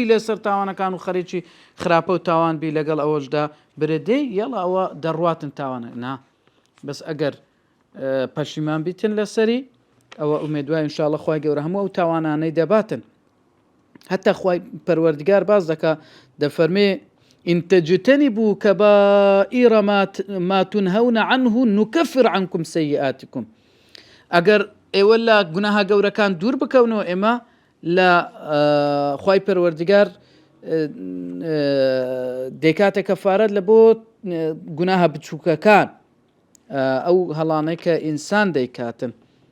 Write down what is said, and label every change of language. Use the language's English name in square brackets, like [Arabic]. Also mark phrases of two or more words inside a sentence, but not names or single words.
[Central Kurdish] لەسەر تاوانەکان و خەریکی خراپە و تاوان بی لەگەڵ ئەوەشدا برێدەی یەڵا ئەوە دەڕواتن تاوانە نا بەس ئەگەر پەشیمان بیتن لەسەری ئەوە ئومێدوای ئینشاءالله خوای گەورە هەموو ئەو تاوانانەی دەباتن حتى خوای پەروەردگار باز دەکا دەفەرمێ [Arabic] إن تجتنبوا كبائر ما تنهون عنه نكفر عنكم سيئاتكم. [Central Kurdish] ئەگەر ئێوە لە گوناها گەورەکان دوور بکەونەوە ئێمە لە خوای پەروەردگار دەیکاتە کەفارەت لە بۆ گوناها بچووکەکان ئەو هەڵانەی کە ئینسان دەیکاتن.